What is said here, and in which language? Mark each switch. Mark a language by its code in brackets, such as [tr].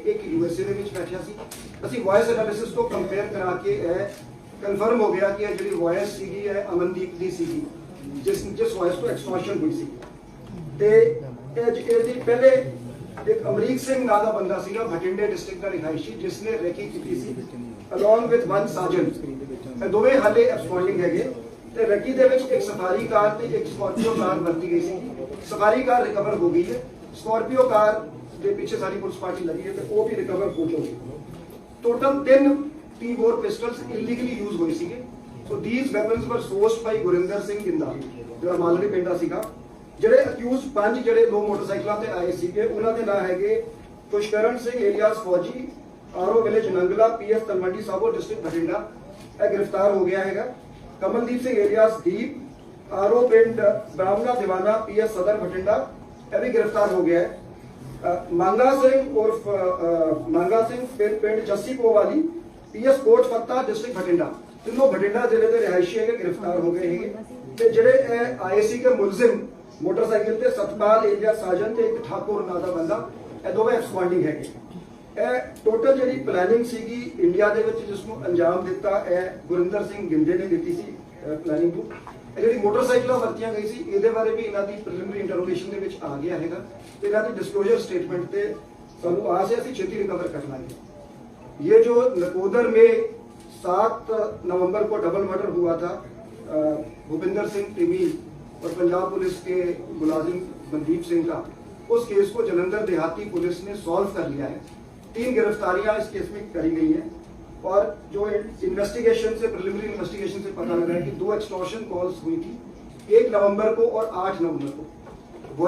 [pa] ਇੱਕ USA ਦੇ ਵਿੱਚ ਬੈਠਿਆ ਸੀ। ਅਸੀਂ ਵਾਇਸ ਐਨਾਲਿਸਿਸ ਤੋਂ ਕੰਪੇਅਰ ਕਰਾ ਕੇ ਇਹ ਕਨਫਰਮ ਹੋ ਗਿਆ ਕਿ ਇਹ ਜਿਹੜੀ ਵਾਇਸ ਸੀਗੀ ਇਹ ਅਮਨਦੀਪ ਦੀ ਸੀਗੀ ਜਿਸ ਵਾਇਸ ਤੋਂ ਐਕਸਟੋਰਸ਼ਨ ਹੋਈ ਸੀ ਤੇ ਇਹਦੀ ਪਹਿਲੇ ਇੱਕ ਅਮਰੀਕ ਸਿੰਘ ਨਾਂ ਦਾ ਬੰਦਾ ਸੀਗਾ ਬਠਿੰਡੇ ਡਿਸਟ੍ਰਿਕਟ ਦਾ ਰਿਹਾਇਸ਼ੀ ਜਿਸ ਨੇ ਰੈਕੀ ਕੀਤੀ ਸੀ ਅਲੋਂਗ ਵਿਦ 1 ਸਾਜਨ। ਇਹ ਦੋਵੇਂ ਹਾਲੇ ਐਬਸਕੌਂਡਿੰਗ ਹੈਗੇ ਤੇ ਰੈਕੀ ਦੇ ਵਿੱਚ ਇੱਕ ਸਫਾਰੀ ਕਾਰ ਤੇ ਇੱਕ ਸਕਾਰਪੀਓ ਕਾਰ ਵਰਤੀ ਗਈ ਸੀ। ਸਫਾਰੀ ਕਾਰ ਰਿਕਵਰ ਹੋ ਗਈ ਹੈ, ਸਕਾਰਪੀਓ ਕਾਰ ਦੇ ਪਿੱਛੇ ਸਾਰੀ ਪੁਲਿਸ ਪਾਰਟੀ ਲੱਗੀ ਹੈ ਤੇ ਉਹ ਵੀ ਰਿਕਵਰ ਹੋ ਚੁੱਕੀ। [en] total 3 T-bore pistols illegally [pa] use हुए सीगे। [en] So these weapons were sourced by Gurinder Singh Ginda [pa] जो मालड़ी पिंड ਦਾ ਸੀਗਾ। ਜਿਹੜੇ ਅਕਿਊਜ਼ 5 ਜਿਹੜੇ 2 ਮੋਟਰਸਾਈਕਲਾਂ ਤੇ ਆਏ ਸੀਗੇ ਉਹਨਾਂ ਦੇ ਨਾਂ ਹੈਗੇ ਖੁਸ਼ਕਰਨ ਸਿੰਘ ਏਲੀਆਸ ਫੌਜੀ RO village ਨੰਗਲਾ PF Talwandi Sabo district Bathinda ਇਹ ਗ੍ਰਿਫਤਾਰ ਹੋ ਗਿਆ ਹੈਗਾ। ਕਮਲਦੀਪ ਸਿੰਘ ਏਲੀਆਸ ਦੀਪ ਆਰਓ ਪਿੰਡ ਬ੍ਰਾਹਮਣਾ ਦੀਵਾਨਾ PF ਸਦਰ ਬਠਿੰਡਾ ਇਹ ਵੀ ਗ੍ਰਿਫਤਾਰ ਹੋ ਗਿਆ ਹੈ। ਮੰਗਾ ਸਿੰਘ ਉਰਫ ਮੰਗਾ ਸਿੰਘ ਪਿੰਡ ਜੱਸੀਪੋ ਵਾਲੀ PS ਕੋਟ ਫੱਤਾ ਡਿਸਟ੍ਰਿਕਟ ਬਠਿੰਡਾ ਤਿੰਨੋਂ ਬਠਿੰਡਾ ਜ਼ਿਲ੍ਹੇ ਦੇ ਰਿਹਾਇਸ਼ੀ ਹੈਗੇ ਗ੍ਰਿਫਤਾਰ ਹੋ ਗਏ ਹੈਗੇ ਤੇ ਜਿਹੜੇ ਇਹ ਆਏ ਸੀ ਕਿ ਮੁਲਜ਼ਮ ਮੋਟਰਸਾਈਕਲ ਤੇ ਸਤਪਾਲ ਏਰੀਆ ਸਾਜਨ ਤੇ ਇੱਕ ਠਾਕੁਰ ਨਾਂ ਦਾ ਬੰਦਾ ਇਹ ਦੋਵੇਂ ਐਬਸਕੌਂਡਿੰਗ ਹੈਗੇ। ਇਹ ਟੋਟਲ ਜਿਹੜੀ ਪਲੈਨਿੰਗ ਸੀਗੀ ਇੰਡੀਆ ਦੇ ਵਿੱਚ ਜਿਸ ਨੂੰ ਅੰਜਾਮ ਦਿੱਤਾ ਇਹ ਗੁਰਿੰਦਰ ਸਿੰਘ ਗਿੰਦੇ ਨੇ ਦਿੱਤੀ ਸੀ ਪਲੈਨਿੰਗ ਨੂੰ। ਇਹ ਜਿਹੜੀ ਮੋਟਰਸਾਈਕਲਾਂ ਵਰਤੀਆਂ ਗਈ ਸੀ ਇਹਦੇ ਬਾਰੇ ਵੀ ਇਹਨਾਂ ਦੀ ਪ੍ਰੀਲਿਮਿਨਰੀ ਇੰਟਰੋਗੇਸ਼ਨ ਦੇ ਵਿੱਚ ਆ ਗਿਆ ਹੈਗਾ ਤੇ ਇਹਨਾਂ ਦੀ ਡਿਸਕਲੋਜ਼ਰ ਸਟੇਟਮੈਂਟ ਤੇ ਸਾਨੂੰ ਆਸ ਹੈ ਅਸੀਂ ਛੇਤੀ ਰਿਕਵਰ ਕਰ ਲਾਂਗੇ। [hi] ये जो नकोदर में 7 नवंबर को डबल मर्डर हुआ था भूपिंदर सिंह टिमी और पंजाब पुलिस के मुलाजिम मनदीप सिंह का उस केस को जलंधर देहाती पुलिस ने सॉल्व कर लिया है। 3 गिरफ्तारियां इस केस में करी गई हैं और जो इन्वेस्टिगेशन से प्रिलिमिनरी इन्वेस्टिगेशन से पता लगा है कि 2 एक्सटॉर्शन कॉल्स हुई थी 1 नवंबर को और 8 नवंबर को।